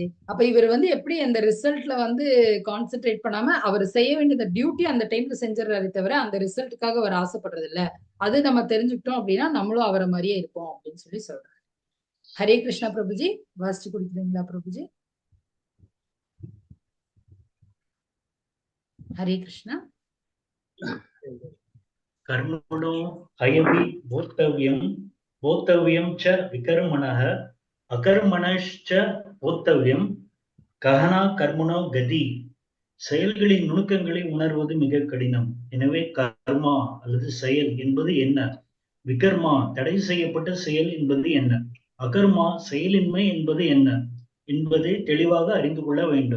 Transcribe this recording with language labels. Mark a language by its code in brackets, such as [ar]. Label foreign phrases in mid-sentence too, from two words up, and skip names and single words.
[ta] அப்ப இவர் வந்து எப்படி அந்த ரிசல்ட்ல வந்து கான்சென்ட்ரேட் பண்ணாம அவர் செய்ய வேண்டிய டியூட்டி அந்த டைம்ல செஞ்சிடறாரு தவிர அந்த ரிசல்ட்டுக்காக அவர் ஆசைப்படுறது இல்ல. அது நம்ம தெரிஞ்சுக்கிட்டோம் அப்படின்னா நம்மளும் அவரை மாதிரியே இருப்போம் அப்படின்னு சொல்லி சொல்றாரு. ஹரே கிருஷ்ணா பிரபுஜி. வாசிச்சு கொடுக்குறீங்களா பிரபுஜி? ஹரே கிருஷ்ணா. [sa] कर्मणो हयवि बोद्धव्यं च विकर्मणः अकर्मणश्च बोद्धव्यं गहना कर्मणो गतिः. [ta] செயல்களின் நுணுக்கங்களை உணர்வது மிக கடினம். எனவே கர்மா அல்லது செயல் என்பது என்ன, விகர்மா தடை செய்யப்பட்ட செயல் என்பது என்ன, அகர்மா செயலின்மை என்பது என்ன என்பதை தெளிவாக அறிந்து கொள்ள வேண்டும்.